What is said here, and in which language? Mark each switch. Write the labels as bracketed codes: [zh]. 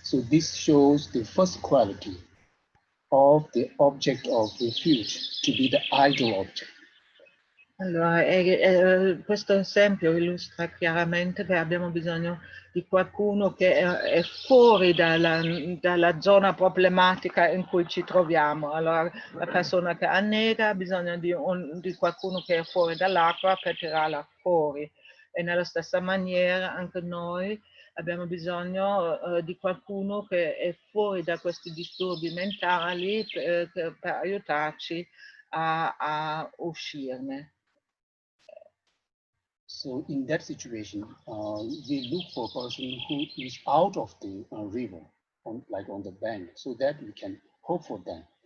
[en] So this shows the first quality of the object of refuge to be the idle object. [it] Allora, questo esempio illustra chiaramente che abbiamo bisogno di qualcuno che è fuori dalla zona problematica in cui ci troviamo. Allora, la persona che annega ha bisogno di qualcuno che è fuori dall'acqua per tirarla fuori. E nella stessa maniera anche noi abbiamo bisogno di qualcuno che è fuori da questi disturbi mentali per aiutarci a uscirne. [en] So in that situation, we look for a person who is out of the river, on the bank, so that we can hope for them.